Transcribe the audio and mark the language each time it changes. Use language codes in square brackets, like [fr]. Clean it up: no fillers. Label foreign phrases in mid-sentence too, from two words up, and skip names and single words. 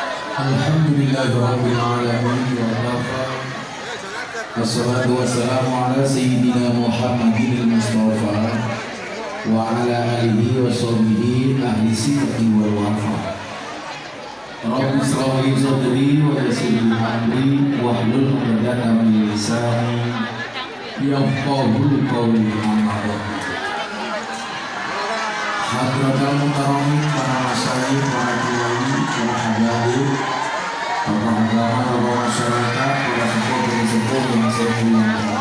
[ar] الحمد لله رب العالمين وكفى. والصلاة والسلام على سيدنا محمد المصطفى وعلى آله وصحبه أهل الصدق والوفا. رب اشرح لي صدري ويسر لي أمري واحلل عقدة من لساني يفقهوا قولي. أما بعد. حضرة المكرمين, [id] para masyayikh, para kiai, para habaib, tokoh agama, tokoh masyarakat, para sepuh yang saya muliakan.